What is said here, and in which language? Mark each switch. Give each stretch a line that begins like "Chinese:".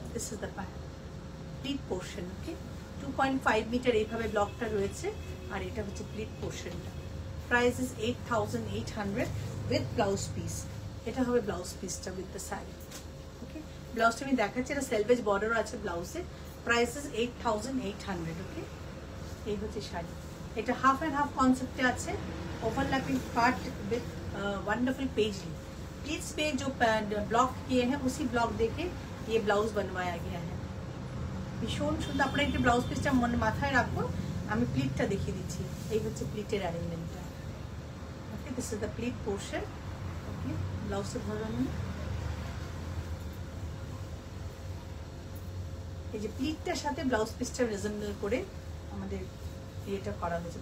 English: This is the pleat portion, okay?
Bangla: 2.5 metre এইভাবে ব্লকটা রয়েছে, আর এটা হচ্ছে প্লিট পোর্শনটা।
English: Price is 8800 with blouse piece.
Bangla: এটা হবে ব্লাউজ পিসটা
English: with the saree, okay?
Bangla: ব্লাউজটা আমি দেখাচ্ছি, এটা সেলভেজ বর্ডারও আছে ব্লাউজে।
English: Price is 8800, okay?
Bangla: এই হচ্ছে শাড়ি। এটা হাফ এন্ড হাফ কনসেপ্টে আছে,
English: Overlapping part with wonderful paisley.
Hindi: Please pay जो ब्लॉक किए हैं उसी ब्लॉक देके ये ब्लाउज बनवाया गया है।
Bangla: ভীষণ সুন্দর। আপনারা একটু ব্লাউজ পিসটা মনে মাথায় রাখুন, আমি প্লিটটা দেখিয়ে দিচ্ছি। এই হচ্ছে প্লিটের অ্যারেঞ্জমেন্টটা, ওকে।
English: This is the pleat portion, okay.
Bangla: ব্লাউজটা ধরুন, এই যে প্লিটটার সাথে ব্লাউজ পিসটা রেজেম্বল করে আমাদের এটা করা হয়েছে।